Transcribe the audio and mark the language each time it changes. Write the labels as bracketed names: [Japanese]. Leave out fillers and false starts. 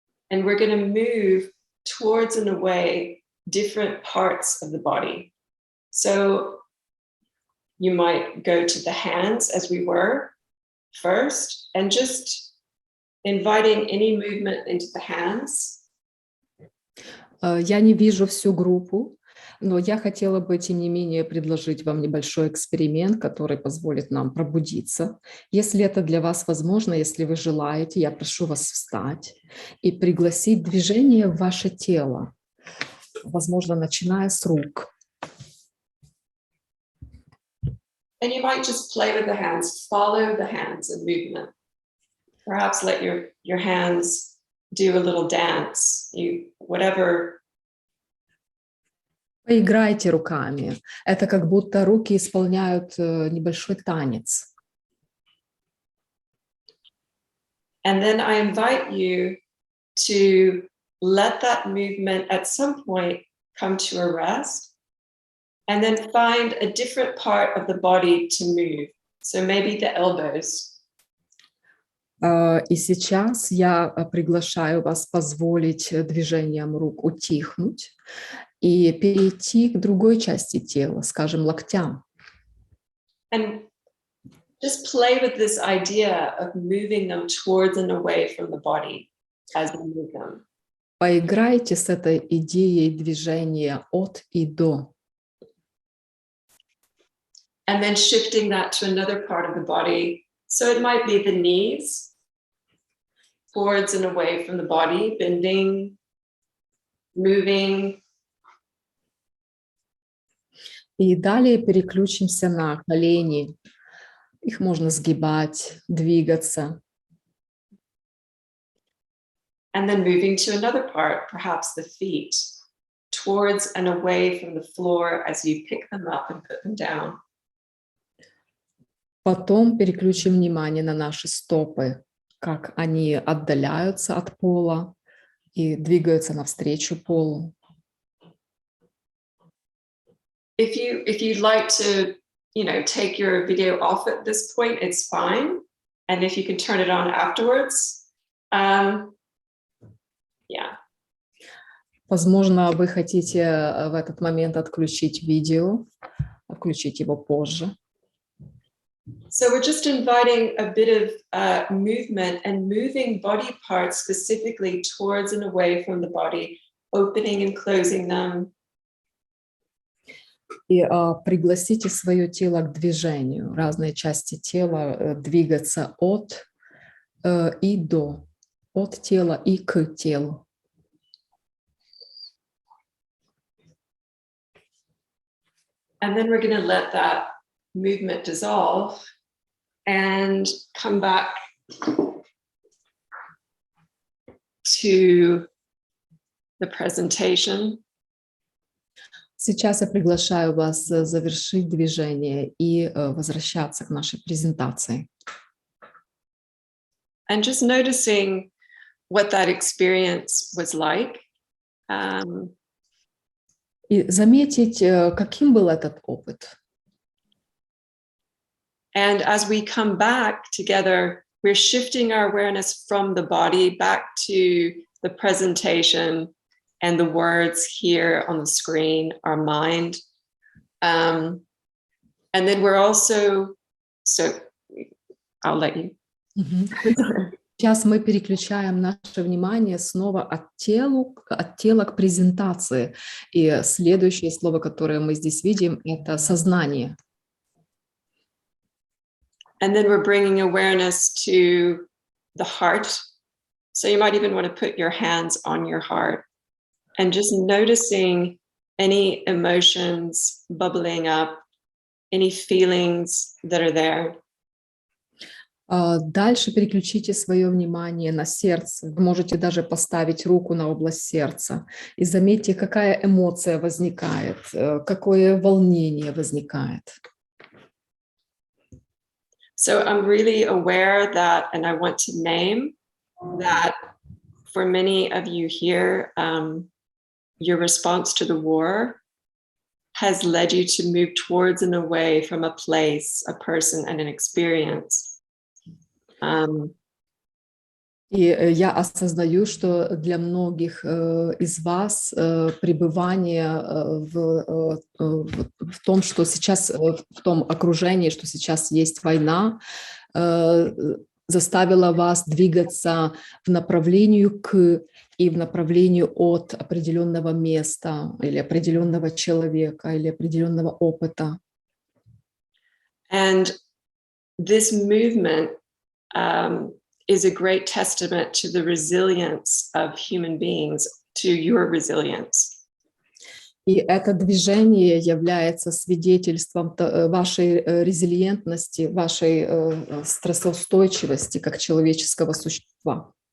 [English] And we're going to move towards and away different parts of the body. So you might go to the hands as we were first, and just inviting any movement into the hands. [Russian] Я не вижу всю группу, но я хотела бы, тем не менее, предложить вам небольшой эксперимент, который позволит нам пробудиться. Если это для вас возможно, если вы желаете, я прошу вас встать и пригласить движение в ваше тело, возможно, начиная с рук. [English] And you might just play with the hands, follow the hands and movement. Perhaps let your hands do a little dance, whatever. [Russian] Поиграйте руками. Это как будто руки исполняют небольшой танец. [English] And then I invite you to let that movement at some point come to a rest, and then find a different part of the body to move. So maybe the elbows. [Russian] И сейчас я приглашаю вас позволить движениям рук утихнуть и перейти к другой части тела, скажем, локтям. [English] And just play with this idea of moving them towards and away from the body as we move them. [Russian] Поиграйте с этой идеей движения от и до. [English] And then shifting that to another part of the body. So it might be the knees, towards and away from the body, bending, moving. [Russian] И далее переключимся на колени. Их можно сгибать, двигаться. [English] And then moving to another part, perhaps the feet, towards and away from the floor as you pick them up and put them down. [Russian] Потом переключим внимание на наши стопы, как они отдаляются от пола и двигаются навстречу полу. [English] If you'd like to, take your video off at this point, it's fine. And if you can turn it on afterwards, yeah. [Russian] Возможно, вы хотите в этот момент отключить видео, отключить его позже. [English] So we're just inviting a bit of movement and moving body parts specifically towards and away from the body, opening and closing them. [Russian] И пригласите свое тело к движению, разные части тела двигаться от и до, от тела и к телу. [English] And then we're going to let that movement dissolve and come back to the presentation. [Russian] Сейчас я приглашаю вас завершить движение и возвращаться к нашей презентации. [English] And just noticing what that experience was like. [Russian] И заметить, каким был этот опыт. [English] And as we come back together, we're shifting our awareness from the body back to the presentation and the words here on the screen, our mind. And then we're also, so I'll let you. [Russian] Сейчас мы переключаем наше внимание снова от тела к презентации. И следующее слово, которое мы здесь видим, это сознание. [English] And then we're bringing awareness to the heart. So you might even want to put your hands on your heart and just noticing any emotions bubbling up, any feelings that are there. [Russian] Дальше переключите свое внимание на сердце. Вы можете даже поставить руку на область сердца и заметьте, какая эмоция возникает, какое волнение возникает. [English] So I'm really aware that, and I want to name that for many of you here, your response to the war has led you to move towards and away from a place, a person, and an experience. [Russian] И я осознаю, что для многих из вас пребывание в том, что сейчас, в том окружении, что сейчас есть война, заставило вас двигаться в направлении к и в направлении от определенного места или определенного человека или определенного опыта. [English] And this movement is a great testament to the resilience of human beings, to your resilience. [Russian] И это движение является свидетельством вашей резилиентности, вашей стрессоустойчивости как человеческого существа.